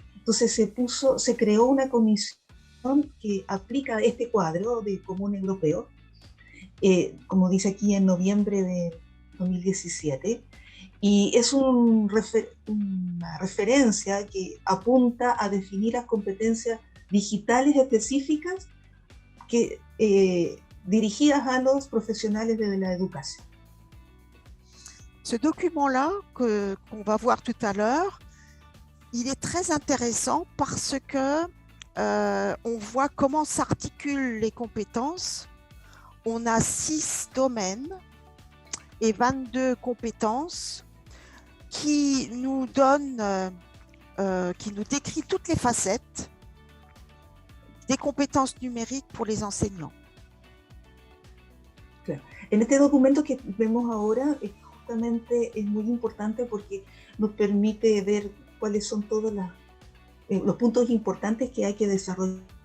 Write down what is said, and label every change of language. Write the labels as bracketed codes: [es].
[es] Entonces se creó una comisión que aplica este cuadro de común europeo, como dice aquí, en noviembre de 2017, y es una referencia que apunta a definir las competencias digitales específicas que, dirigidas a los [fr] professionnels de la éducation. Ce document-là qu'on va voir tout à l'heure, il est très intéressant parce que on voit comment s'articulent les compétences. On a 6 domaines et 22 compétences qui nous donnent, qui nous décrit toutes les facettes des compétences numériques pour les enseignants. [es] Claro. En este documento que vemos ahora, justamente es muy importante porque nos permite ver cuáles son todos los puntos importantes que hay que desarrollar.